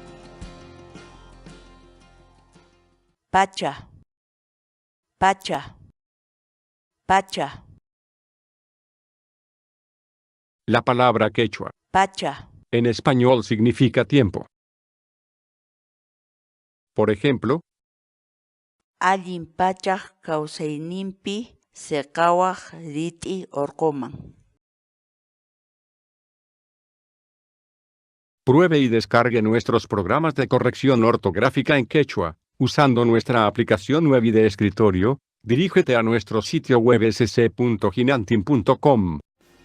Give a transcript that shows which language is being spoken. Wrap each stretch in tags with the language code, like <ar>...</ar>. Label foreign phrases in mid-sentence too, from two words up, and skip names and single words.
<qu>Pacha, pacha, pacha,</qu> <es>la palabra quechua.</es> <qu>pacha,</qu> <es>En español significa tiempo. Por ejemplo,</es> <qu>allin pachaj kawsayninpi seqawaj rit'i orqoman.</qu> <es>pruebe y descargue nuestros programas de corrección ortográfica en quechua, usando nuestra aplicación Nuevi de escritorio. Dirígete a nuestro sitio web sc.ginantin.com.</es>